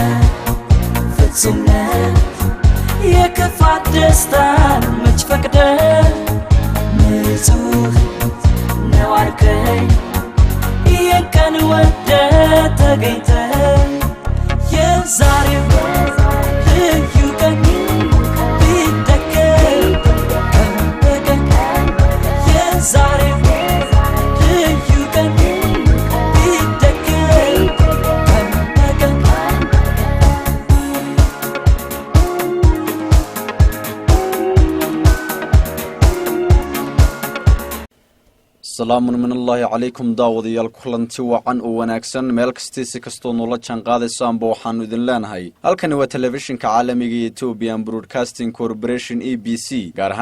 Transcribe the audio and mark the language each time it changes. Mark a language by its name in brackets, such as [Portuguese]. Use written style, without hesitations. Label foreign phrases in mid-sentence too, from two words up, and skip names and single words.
[Amharic] ፍጹምነት የክፋት ደስታን መች ፈቅደህ ንጹህ ነው አልከኝ ይህን ቀን ወደህ ተገኝተህ የዛሬው ልዩ ቀን ቢደገም ቀን በቀን የዛሬው ልዩ ቀን ቢደገም ቀን በቀን [Arabic] سلام من الله عليكم [Somali] daawadayaal kulanti wacan oo wanaagsan meel kastiisi kastoo noola jaan qaadaysaanba waxaannu idin leenahay halkani waa telefishinka caalamiga ee Ethiopian Broadcasting Corporation EBC gaar ahaan